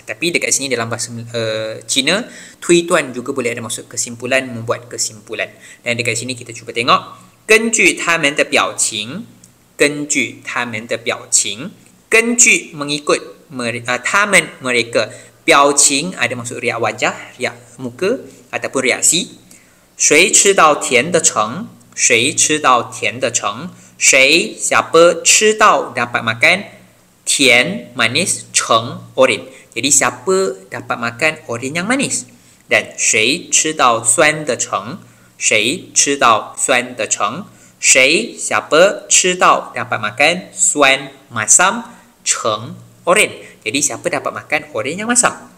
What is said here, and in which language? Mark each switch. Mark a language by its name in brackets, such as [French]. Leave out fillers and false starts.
[Malay] Tapi dekat sini dalam bahasa Cina, tui tuan juga boleh ada maksud kesimpulan, membuat kesimpulan. Dan dekat sini kita cuba tengok, [Chinese] 根据他们的表情，根据他们的表情，根据 [Malay] mengikut [Chinese] 他们 [Malay] mereka, [Chinese] 表情 [Malay] ada maksud riak wajah, riak muka ataupun reaksi. [Chinese] 谁吃到甜的橙，谁吃到甜的橙，谁 [Malay] siapa [Chinese] 吃到 [Malay] dapat makan, [Chinese] 甜 [Malay] manis, [Chinese] 橙 oren. [Malay] Jadi siapa dapat makan oren yang manis. [Chinese] Dan 谁吃到酸的橙，谁吃到酸的橙，谁 [Malay] siapa [Chinese] 吃到 [Malay] dapat makan suan masam, [Chinese] 橙 oren. [Malay] Jadi siapa dapat makan oren yang masam.